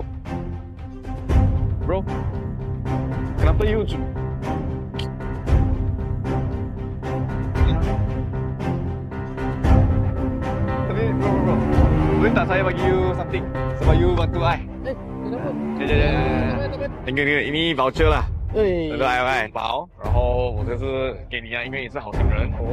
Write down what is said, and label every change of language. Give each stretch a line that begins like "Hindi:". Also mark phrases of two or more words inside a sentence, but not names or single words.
Malay: Bro. Kenapa you Tapi bro. Boleh tak saya bagi
English: you something
Malay: sebab you bantu I? Kenapa?
English: Thank you.
Malay: Ini voucher lah.
Chinese: 对不对？包，然后我这是给你啊，因为你是好心人。